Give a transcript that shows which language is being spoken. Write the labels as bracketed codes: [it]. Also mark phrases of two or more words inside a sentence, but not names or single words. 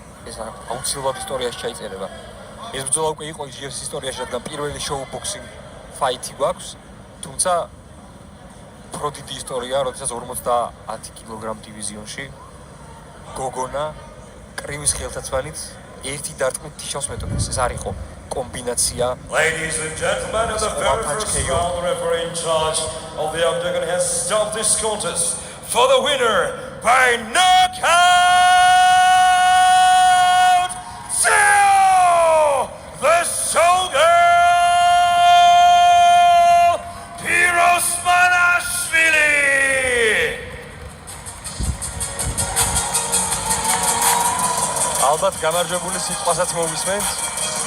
[ka] ეს აუცილებლად ისტორიაში ჩაიწერება. ეს ბრძოლა უკვე იყო GFC ისტორიაში, რადგან პირველი [en] show boxing fight [ka] გვაქვს, თუმცა უფრო დიდი ისტორია, როდესაც 50 კილოგრამ დივიზიონში გოგონა კრივის ხელთათვალით ერთი დარტყმით თიშავს მეტოქეს. ეს არ იყო კომბინაცია. [en] Ladies and gentlemen, the very first round referee in charge of the octagon has stopped this contest for the winner by knockout, Theo the Showgirl, Pirosmanashvili. [ka] ალბათ გამარჯვებული სიტყვასაც მოვისმენთ.